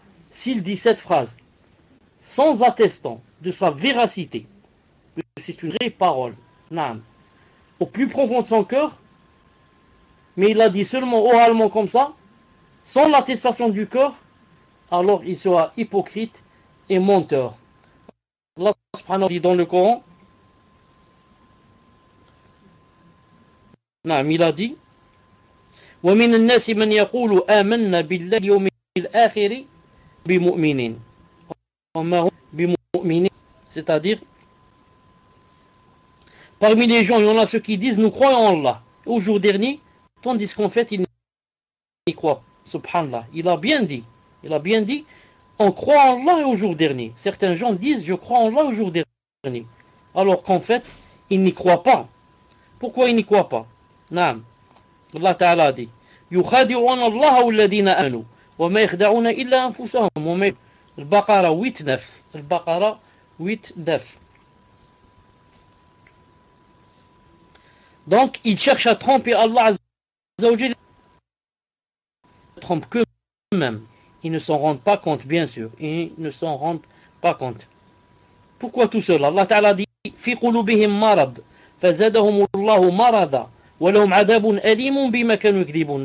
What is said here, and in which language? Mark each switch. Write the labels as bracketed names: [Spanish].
[French] S'il dit cette phrase sans attestant de sa véracité, que c'est une vraie parole, non, au plus profond de son cœur, mais il l'a dit seulement oralement comme ça, sans l'attestation du cœur, alors il sera hypocrite et menteur. Allah subhanahu wa ta'ala dit dans le Coran, il a dit, [Arabic] وَمِنَ النَّاسِ مَنْ يَقُولُ آمَنَّا بِاللَّهِ يَوْمِ الْآخِرِ بِمُؤْمِنِينَ وَمَا هُمْ بِمُؤْمِنِينَ. [French] C'est-à-dire, parmi les gens, il y en a ceux qui disent nous croyons en Allah au jour dernier, tandis qu'en fait ils n'y croient. Subhanallah, il a bien dit, on croit en Allah au jour dernier. Certains gens disent je crois en Allah au jour dernier, alors qu'en fait ils n'y croient pas. Pourquoi ils n'y croient pas? [Arabic] Naam. Allah Ta'ala [French] dit [Arabic] يخادعون الله والذين آمنوا وما يخدعون إلا أنفسهم. البقرة 8-9. البقرة 8-9. [French] Donc ils cherchent à tromper Allah Azza wa Jalla. Ils ne trompent qu'eux-mêmes. Ils ne s'en rendent pas compte, bien sûr. Ils ne s'en rendent pas compte. Pourquoi tout cela? [Arabic] Allah Ta'ala [French] dit [Arabic] في قلوبهم مرض فزادهم الله مرضا ولهم عذاب أليم بما كانوا يكذبون.